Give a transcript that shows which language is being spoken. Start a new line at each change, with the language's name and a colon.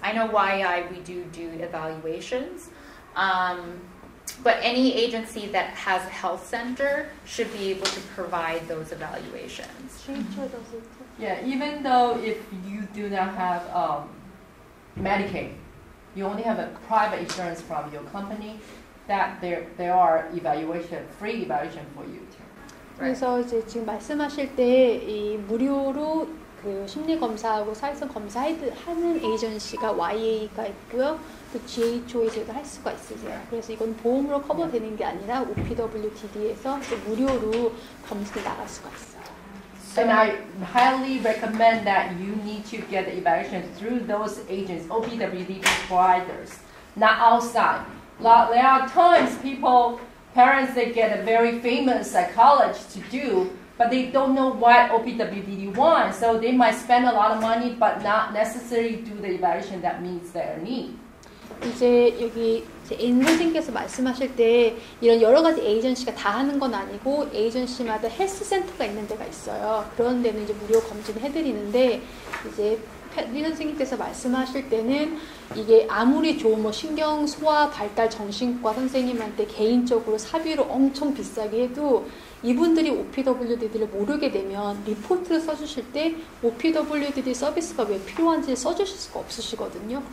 English: I know YI we do evaluations, but any agency that has a health center should be able to provide those evaluations. Yeah, even though if you do not have Medicaid, you only have a private insurance from your company, that there are free evaluation for you too.
Korean: 그래서 이제 지금 말씀하실 때 이 무료로 그 심리 검사하고 사회성 검사하는 에이전시가 YA가 있고요. 또 GHO에서도 할 수가 있으세요. 그래서 이건 보험으로 커버되는 게 아니라 OPWDD에서 무료로 검진이 나갈 수가 있어요.
English: And I highly recommend that you need to get the evaluation through those agents, OPWDD providers, not outside. There are times parents, they get a very famous psychologist to do, but they don't know what OPWDD wants, so they might spend a lot of money, but not necessarily do the evaluation that meets their need.
Korean: 이제 여기 인 선생님께서 말씀하실 때 이런 여러 가지 에이전시가 다 하는 건 아니고 에이전시마다 헬스 센터가 있는 데가 있어요. 그런 데는 이제 무료 검진을 해드리는데 이제 리 선생님께서 말씀하실 때는 이게 아무리 좋은 뭐 신경 소아 발달 정신과 선생님한테 개인적으로 사비로 엄청 비싸게 해도 이분들이 OPWDD를 모르게 되면 리포트를 써주실 때 OPWDD 서비스가 왜 필요한지 써주실 수가 없으시거든요.